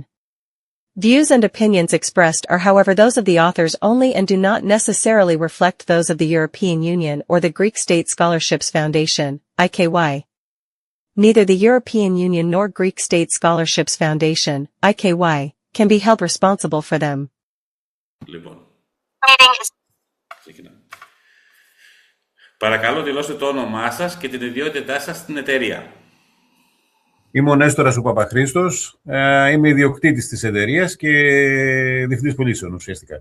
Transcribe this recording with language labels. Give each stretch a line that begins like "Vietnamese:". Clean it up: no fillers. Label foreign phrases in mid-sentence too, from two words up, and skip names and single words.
English: Views and opinions expressed are however those of the authors only and do not necessarily reflect those of the European Union or the Greek State Scholarships Foundation, IKY. Neither the European Union nor Greek State Scholarships Foundation, IKY, can be held responsible for them.
Greek: Λοιπόν, ξεκινάμε. Παρακαλώ δηλώστε το όνομά σας και την ιδιότητά σας στην εταιρεία. Είμαι ο Νέστορας ο Παπαχρήστος, είμαι ιδιοκτήτης της εταιρείας και διευθυντής πωλήσεων ουσιαστικά.